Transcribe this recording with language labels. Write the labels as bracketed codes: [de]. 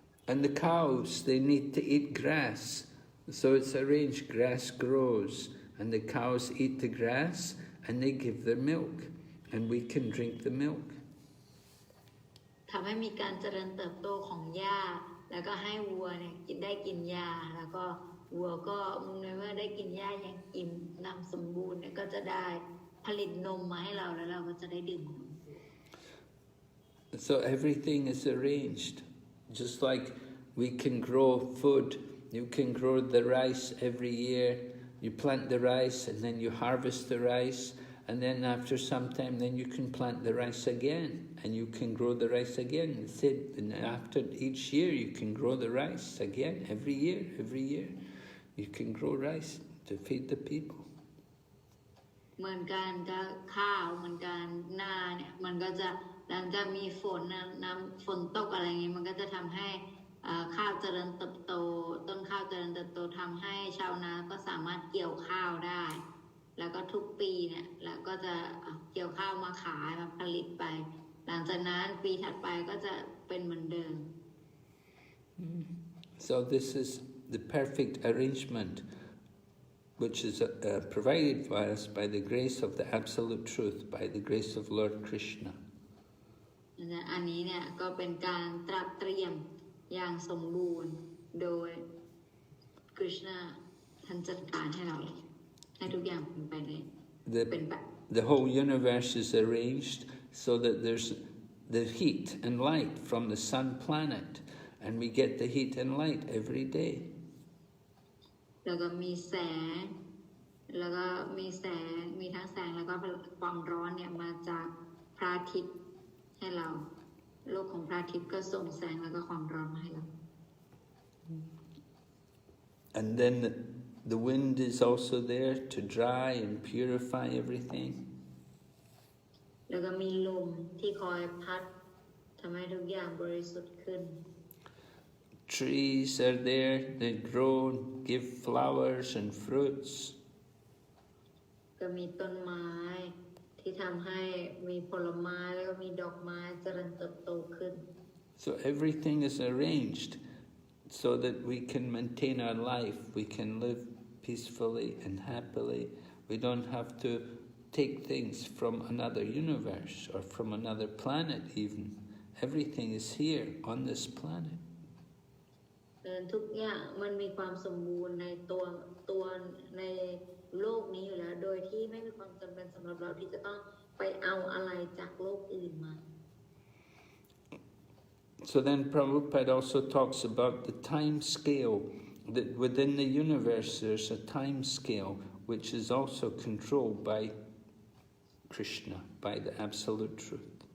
[en] And the cows, they need to eat grass. So it's arranged, grass grows, and the cows eat the grass, and they give their milk, and we can drink the milk. [th] ทำให้มีการเจริญเติบโตของหญ้าแล้วก็ให้วัวเนี่ยได้กินหญ้าแล้วก็วัวก็เมื่อได้กินหญ้าอย่างอิ่มน้ำสมบูรณ์เนี่ยก็จะได้ผลิตนมมาให้เราแล้วเราก็จะได้ดื่ม [en] So everything is arranged, just like we can grow food. You can grow the rice every year. You plant the rice and then you harvest the rice, and then after some time then you can plant the rice again and you can grow the rice again. And after each year you can grow the rice again. Every year you can grow rice to feed the people. [th] เหมือนกันก็ข้าวเหมือนกันหน้าเนี่ยมันก็จะหลังจากมีฝนน้ำฝนตกอะไรเงี้ยมันก็จะทำให้ข้าวเจริญเติบโตต้นข้าวเจริญเติบโตทำให้ชาวนาก็สามารถเกี่ยวข้าวได้แล้วก็ทุกปีเนี่ยแล้วก็จะเกี่ยวข้าวมาขายมาผลิตไปหลังจากนั้นปีถัดไปก็จะเป็นเหมือนเดิม [en] So this is the perfect arrangement which is provided for us by the grace of the Absolute Truth, by the grace of Lord Krishna. [th] อันนี้เนี่ยก็เป็นการตรัสเตรียมอย่างสมบูรณ์โดยคริชนาท่านจัดการให้เราให้ทุกอย่างเป็นไปเป็นแบบ [en] The whole universe is arranged so that there's the heat and light from the sun planet, and we get the heat and light every day. [th] แล้วก็มีแสงแล้วก็มีทั้งแสงแล้วก็ความร้อนเนี่ยมาจากพระอาทิตย์ให้เราโลกของพระอาทิตย์ก็ส่งแสงแล้วก็ความร้อนมาให้เรา [en] And then the wind is also there to dry and purify everything. [th] แล้วก็มีลมที่คอยพัดทำให้ทุกอย่างบริสุทธิ์ขึ้น [en] Trees are there, they grow, give flowers and fruits. [th] ก็มีต้นไม้ที่ทำให้มีผลไม้แล้วก็มีดอกไม้เจริญเติบโตขึ้น [en] So everything is arranged so that we can maintain our life, we can live peacefully and happily. We don't have to take things from another universe or from another planet even. Everything is here on this planet. [th] ทุกอย่างมันมีความสมบูรณ์ในตัวในโลกนี้อยู่แล้วโดยที่ไม่มีความจำเป็นสำหรับเราที่จะต้องไปเอาอะไรจากโลกอื่นมา [en] So then Prabhupada also talks about the time scale, that within the universe there's a time scale which is also controlled by Krishna, by the Absolute Truth.